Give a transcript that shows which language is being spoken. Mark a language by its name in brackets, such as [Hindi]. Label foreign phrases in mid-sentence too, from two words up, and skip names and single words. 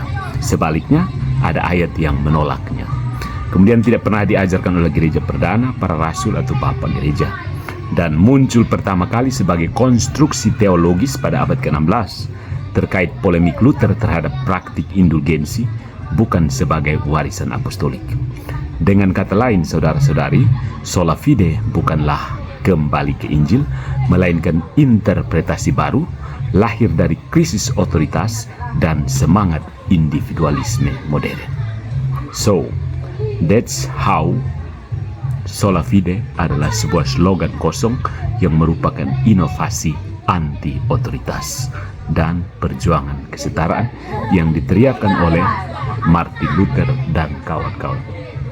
[Indonesian] Sebaliknya, ada ayat yang menolaknya. Kemudian tidak pernah diajarkan oleh gereja perdana, para rasul atau bapak gereja. Dan muncul pertama kali sebagai konstruksi teologis pada abad ke-16 terkait polemik Luther terhadap praktik indulgensi, bukan sebagai warisan apostolik. Dengan kata lain, saudara-saudari, [Latin] sola fide [Indonesian] bukanlah kembali ke Injil, melainkan interpretasi baru, lahir dari krisis otoritas dan semangat individualisme modern. [English] So, that's how [Latin] sola fide [Indonesian] adalah sebuah slogan kosong yang merupakan inovasi anti-otoritas dan perjuangan kesetaraan yang diteriakkan oleh Martin Luther dan kawan-kawan.